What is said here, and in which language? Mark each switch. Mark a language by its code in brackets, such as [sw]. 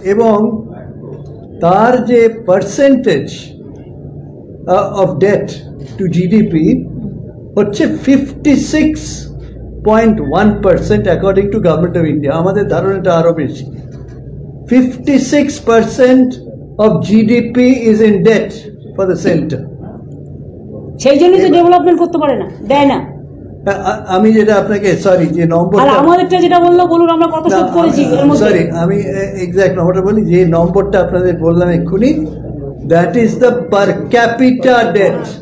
[bn] এবং তার যে percentage of date two GDP হচ্ছে 56.1% [en] According to government of India. [bn] আমাদের ধারণাটা আরো বেশি। [en] 56% of GDP is in debt for the center. [bn] সেই জন্য তো ডেভেলপমেন্ট করতে পারে না, দেয় না। আমি যেটা আপনাকে সরি যে নম্বরটা, আর আমাদেরটা যেটা বললো বলুন, আমরা কত শোধ করেছি এর মধ্যে। সরি আমি এক্সাক্ট নম্বরটা বলি, যে নম্বরটা আপনাদের বললাম এক্ষুনি, [en] That is the per capita debt.